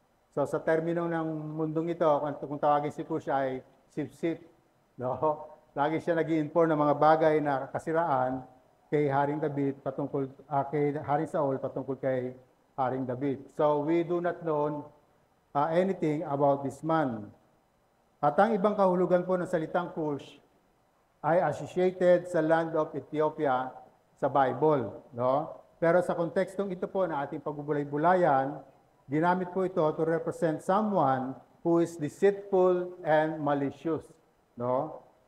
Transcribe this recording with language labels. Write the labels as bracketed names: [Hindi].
[Filipino] So sa termino ng mundong ito, kung tawagin si Cush ay sip-sip. No? Lagi siya nag-i-inform ng mga bagay na kasiraan kay Haring David patungkol kay Haring Saul patungkol kay Haring David. [English] So we do not know anything about this man. [Filipino] At ang ibang kahulugan po ng salitang Cush ay associated sa [English] land of Ethiopia [Filipino] sa Bible, no? Pero sa kontekstong ito po na ating pagbubulay-bulayan, ginamit po ito [English] to represent someone who is deceitful and malicious, [Filipino] no?